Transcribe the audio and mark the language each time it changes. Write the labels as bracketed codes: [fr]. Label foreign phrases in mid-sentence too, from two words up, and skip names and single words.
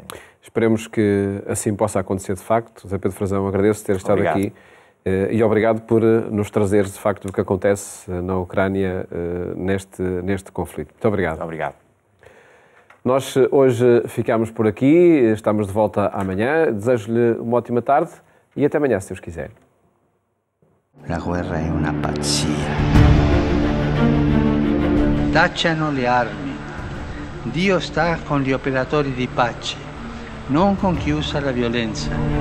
[pt] Esperemos que assim possa acontecer de facto. José Pedro Frazão, agradeço ter estado aqui e obrigado por nos trazeres de facto o que acontece na Ucrânia neste conflito. Muito obrigado. Obrigado. Nós hoje ficamos por aqui, estamos de volta amanhã. Desejo-lhe uma ótima tarde e até amanhã, se Deus quiser. [it] La guerra è una pazzia. Tacciano le armi. Dio sta con gli operatori di pace, non con chi usa la violenza.